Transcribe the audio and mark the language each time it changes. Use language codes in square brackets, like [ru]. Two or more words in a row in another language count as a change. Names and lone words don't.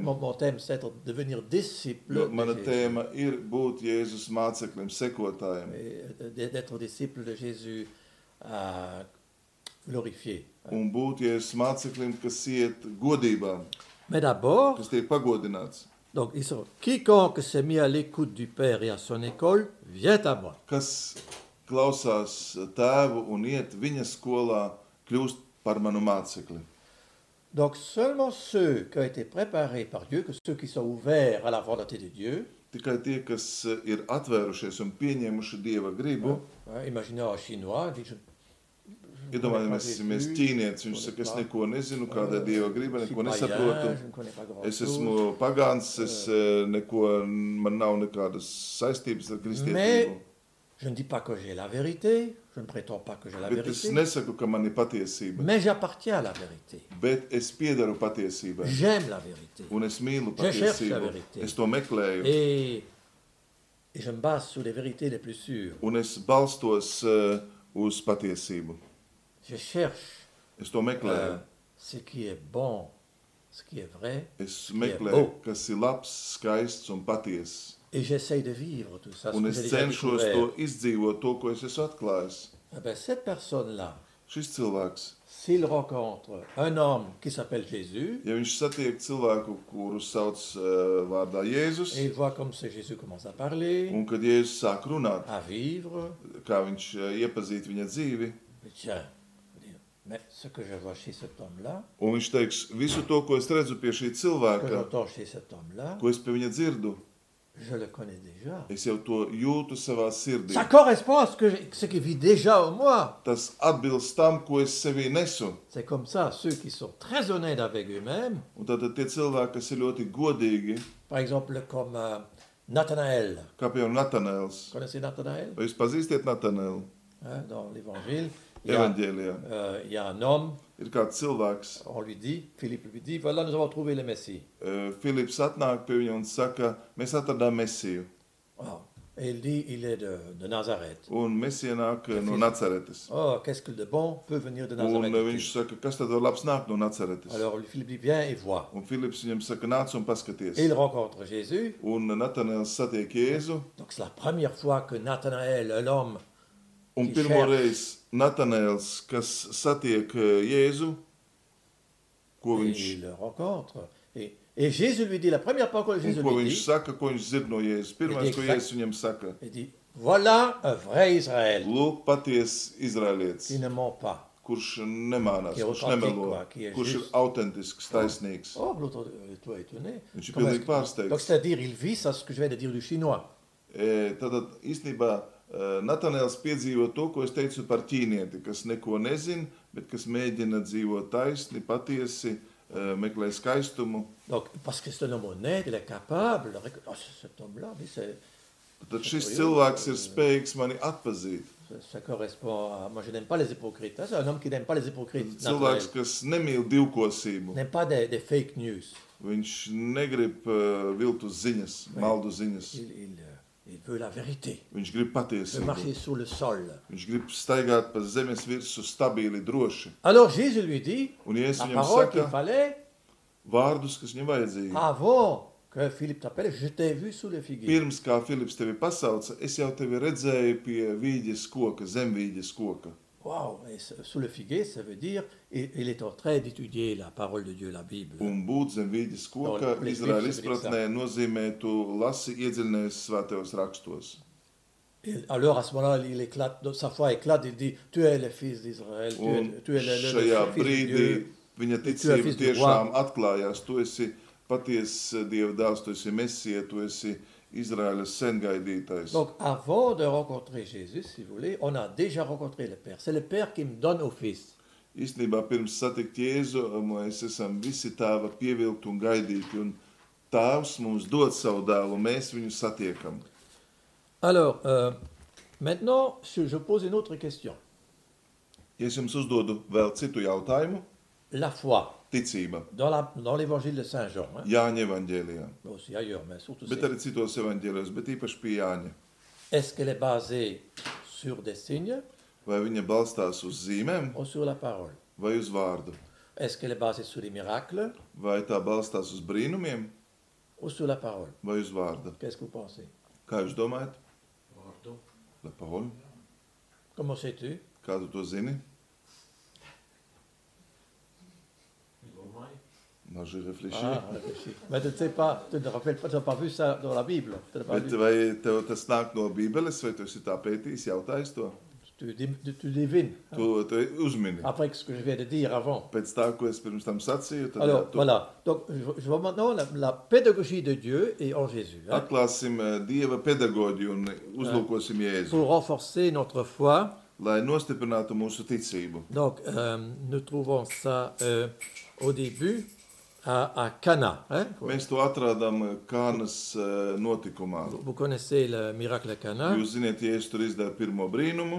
[fr] mon thème, c'est de devenir disciple [lv] Jo [fr] de [lv] mana [fr] Jésus. [lv] tēma ir būt Jēzus māceklim, sekotājiem. [fr] Et d'être disciple de Jésus glorifié. [lv] Un būt Jēzus māceklim, kas iet godībā, [fr] Mais d'abord, [lv] kas tiek pagodināts. [fr] donc, ils sont, quiconque s'est mis à l'écoute du Père et à son école, vient à moi. [lv] Kas klausās tēvu un iet viņa skolā, kļūst par manu mācekli. [fr] Donc, seulement ceux qui ont été préparés par Dieu, que ceux qui sont ouverts à la volonté de Dieu, [lv] Tikai tie, kas ir atvērušies un pieņēmuši Dieva gribu, [fr] imaginez un Chinois, il dit, [lv] iedomājamies ķīnietis, viņš saka, es neko nezinu, kāda ir Dieva griba, neko nesaprotu. [fr] je ne connais pas grand [lv] Es [fr] chose. [lv] esmu pagāns, man nav nekādas saistības ar [fr] Mais [lv] kristietību. [fr] je ne dis pas que j'ai la vérité, je ne prétends pas que j'ai la [lv] Bet es [fr] vérité, [lv] nesaku, ka man ir patiesība, [fr] mais j'appartiens à la vérité. [lv] bet es piedaru patiesībai. [fr] J'aime la vérité. [lv] Un es mīlu [fr] Je cherche la [lv] patiesību. [fr] vérité. [lv] Es to meklēju. [fr] Et je me base sur les vérités les plus sûres. [lv] Un es balstos uz patiesību. [fr] Je cherche [lv] Es to meklēju. [fr] ce qui est bon, ce qui est vrai, [lv] Es [fr] beau. [lv] meklēju, kas ir labs, skaists un patiess. [fr] et j'essaye de vivre tout ça. Ce [lv] Un [fr] que [lv] es [fr] j'ai déjà [lv] cenšos [fr] découvert. [lv] to izdzīvot, to, ko es esmu atklājis. [fr] Eh ben, cette personne-là, [lv] Šis cilvēks, [fr] s'il rencontre un homme qui s'appelle Jésus, [lv] ja viņš satiek cilvēku, kuru sauc vārdā Jēzus, [fr] et il voit comme ce Jésus commence à parler, [lv] un kad Jēzus sāk runāt, [fr] à vivre, [lv] kā viņš iepazīst viņa dzīvi, [fr] il dit, tiens, mais ce que je vois chez cet homme-là, [lv] un viņš teiks, visu to, ko es redzu pie šī [fr] que [lv] cilvēka, [fr] j'entends chez cet homme-là, [lv] ko es pie viņa dzirdu, [fr] je le connais déjà. [lv] es jau to jūtu savā sirdī. [fr] Ça correspond à ce qui vit déjà en moi. [lv] Tas atbilst tam, ko es sevī nesu. [fr] C'est comme ça, ceux qui sont très honnêtes avec eux-mêmes, [lv] Un tātad tie cilvēki, kas ir ļoti godīgi, [fr] par exemple comme Nathanaël. [lv] kā piemēram Natanēls. [fr] Connaissez Nathanaël [lv] Vai jūs pazīstiet Natanēlu? [fr] hein, dans l'Évangile? [lv] Evaņģēlijā. [fr] Il y a un homme, [lv] Ir kāds cilvēks, [fr] on lui dit, Philippe lui dit, voilà, nous avons trouvé le Messie. [lv] Filips atnāk pie viņa un saka, mēs atradām Mesiju. [fr] Oh, et il dit, il est de Nazareth. [lv] Un Mesija nāk no Nacaretes. [fr] Oh, qu'est-ce que de bon peut venir de [lv] Un [fr] Nazareth? [lv] viņš saka, kas tad var labs nāk no Nacaretes? [fr] Alors Philippe dit, viens et vois. [lv] Un Filips viņam saka, nāc un paskaties. [fr] Et il rencontre Jésus. [lv] Un Natanēls satiek Jēzu. [fr] Donc c'est la première fois que Nathanaël, un homme, [lv] Un [fr] Qui [lv] pirmo [fr] cherche. [lv] reizi Natanēls, kas satiek Jēzu, ko [fr] et [lv] viņš, [fr] il le rencontre. Et Jésus lui dit, la première parole que [lv] un Jésus ko [fr] lui [lv] viņš [fr] dit, [lv] saka, ko viņš dzird no Jēzus. Pirmais, ko [fr] Exact. [lv] Jēzus viņam saka, [fr] il dit, voilà un vrai Israël [lv] lūk, paties Izraēlietis, [fr] qui ne ment pas. [lv] kurš nemānās, [fr] Qui est [lv] kurš [fr] authentique, [lv] nemelo, [fr] quoi, qui est [lv] kurš ir [fr] juste. [lv] autentisks, taisnīgs. [fr] Oh, l'autre, toi étonné. [lv] Viņš ir [fr] Comment [lv] pilnīgi [fr] est-ce que- Donc [lv] pārsteigts. [fr] c'est-à-dire, il vit ça, ce que je viens de dire du chinois. [lv] Tātad īstenībā Natanēls piedzīvo to, ko es teicu par ķīnieti, kas neko nezina, bet kas mēģina dzīvot taisni, patiesi, meklē skaistumu. [fr] Donc, parce que c'est un homme honnête, il est capable. Oh, cet homme-là, mais [lv] Tad šis cilvēks ir spējīgs mani atpazīt. [fr] ça correspond à... Moi, je n'aime pas les hypocrites. hein. C'est un homme qui n'aime pas les hypocrites. [lv] Cilvēks, [fr] Nathanaël. [lv] kas nemīl divkosību. [fr] N'aime pas des [en] fake news. [lv] Viņš negrib viltus ziņas, maldu ziņas. [fr] Il veut la vérité. [lv] Viņš grib [fr] Il veut [lv] patiesību. [fr] marcher sur le sol. [lv] Viņš grib staigāt pa zemes virsmu stabili, droši. [fr] Alors Jésus lui dit, [lv] Un Jēzus [fr] la [lv] viņam [fr] parole qu'il [lv] saka [fr] fallait, [lv] vārdus, kas viņam vajadzīgi. [fr] avant que Philippe t'appelle, je t'ai vu sous le figuier. [lv] Pirms kā Filips tevi pasauca, es jau tevi redzēju pie vīģes koka, zemvīģes koka. [fr] Waouh, et sous le figuier, ça veut dire, il est en train d'étudier la parole de Dieu, la Bible. [lv] Un būt zem vīģes koka No, Izraēla Filips izpratnē nozīmē, tu lasi iedziļinājies svētajos rakstos. [fr] Et alors à ce moment-là, il éclate, sa foi éclate, il dit, tu es le fils d'Israël, [lv] Un [fr] tu es le [lv] šajā [fr] fils de [lv] brīdī [fr] Dieu. [lv] viņa [fr] tu es [lv] ticība [fr] fils du [lv] tiešām atklājās. Tu esi patiess Dieva dēls, tu esi Mesija, tu esi Izraēlas sengaidītais. [fr] Donc avant de rencontrer Jésus, si vous voulez, on a déjà rencontré le Père. C'est le Père qui me donne au Fils. [lv] Īstenībā pirms satikt Jēzu, mēs esam visi tēva pievilkti un gaidīti, un tēvs mums dod savu dēlu, un mēs viņu satiekam. [fr] Alors, maintenant, je pose une autre question. [lv] Ja es jums uzdodu vēl citu jautājumu, [fr] La foi, [lv] ticība, [fr] dans l'évangile de Saint Jean, hein, [lv] Jāņa evaņģēlijā, [fr] mais aussi ailleurs, mais surtout [lv] bet [fr] c'est, [lv] arī citos evaņģēlijos, bet īpaši pie Jāņa. [fr] est-ce qu'elle est basée sur des signes [lv] Vai viņa balstās uz zīmēm [fr] ou sur la parole? [lv] vai uz vārdu? [fr] Est-ce qu'elle est basée sur les miracles [lv] Vai tā balstās uz brīnumiem [fr] ou sur la parole? [lv] vai uz vārdu? [fr] Qu'est-ce que vous pensez? [lv] Kā jūs domājat? [fr] La parole. Comment sais-tu? [lv] Kā tu to zini? [fr] Moi, j'ai réfléchi. Ah, réfléchis. Mais tu ne sais pas, tu ne te rappelles pas, tu n'as pas vu ça dans la Bible. Tu n'as pas [lv] Bet [fr] vu. [lv] vai tev tas nāk no Bībeles, vai tu esi tā pētījis, jautājis to? [fr] Tu devines. Hein. [lv] Tu uzmini. [fr] Après ce que je viens de dire avant. [lv] Pēc tā, ko es pirms tam sacīju, tad [fr] Alors, [lv] tu [fr] voilà. Donc, je vois maintenant la pédagogie de Dieu et en Jésus. Hein, [lv] atklāsim Dieva pedagoģiju un uzlūkosim Jēzu, [fr] pour renforcer notre foi. [lv] lai nostiprinātu mūsu ticību. [fr] Donc, nous trouvons ça au début à Cana. Hein. [lv] Mēs to atradām Kānas notikumā. [fr] Vous connaissez le miracle à Cana? [lv] Jūs ziniet, Jēzus tur izdara pirmo brīnumu.